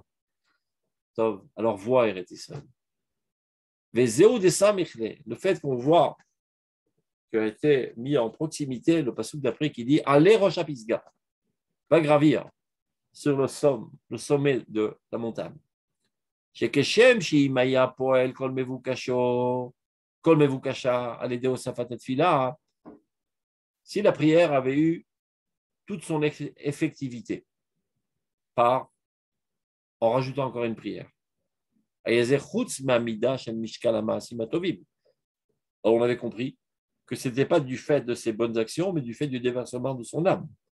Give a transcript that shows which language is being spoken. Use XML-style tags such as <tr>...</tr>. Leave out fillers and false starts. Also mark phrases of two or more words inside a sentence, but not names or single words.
<fr>Alors, vois</fr> <he>ארץ ישראל.</he> <fr>Le fait qu'on voit qu'il a été mis en proximité, le passouk d'après qui dit « Allez</fr> <he>ראש הפסגה ».</he> <fr>va gravir sur le sommet de la montagne.</fr> <he>שכשם שאם היה פועל כל מבוקשה על ידי הוספת התפילה,</he> <fr>si la prière avait eu toute son effectivité en rajoutant encore une prière. Alors on avait compris que ce n'était pas du fait de ses bonnes actions, mais du fait du déversement de son âme.</fr>